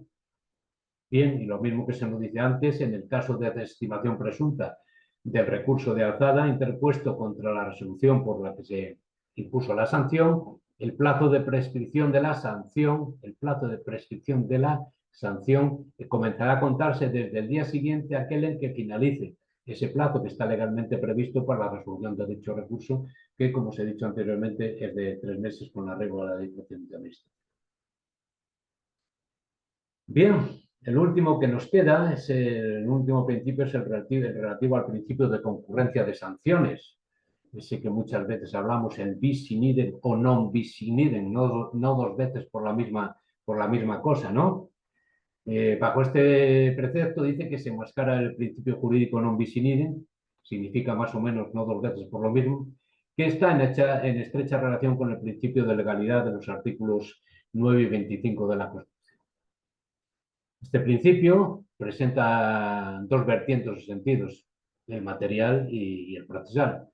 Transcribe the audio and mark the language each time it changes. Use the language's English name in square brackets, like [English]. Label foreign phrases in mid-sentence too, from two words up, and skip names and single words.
[Spanish] Bien, y lo mismo que se nos dice antes, en el caso de desestimación presunta del recurso de alzada interpuesto contra la resolución por la que se impuso la sanción, el plazo de prescripción de la sanción, comenzará a contarse desde el día siguiente a aquel en que finalice ese plazo que está legalmente previsto para la resolución de dicho recurso, que, como os he dicho anteriormente, es de 3 meses con arreglo a la ley de administración. Bien, el último que nos queda, el último principio es el relativo al principio de concurrencia de sanciones. Ese que muchas veces hablamos, el [Latin] bis in idem [Spanish] o [Latin] non bis in idem, [Spanish] no dos veces por la misma cosa, ¿no? Bajo este precepto dice que se enmascara el principio jurídico [Latin] non bis in idem, [Spanish] significa más o menos no dos veces por lo mismo, que está en estrecha relación con el principio de legalidad de los artículos 9 y 25 de la Constitución. Este principio presenta dos vertientes o sentidos, el material y el procesal.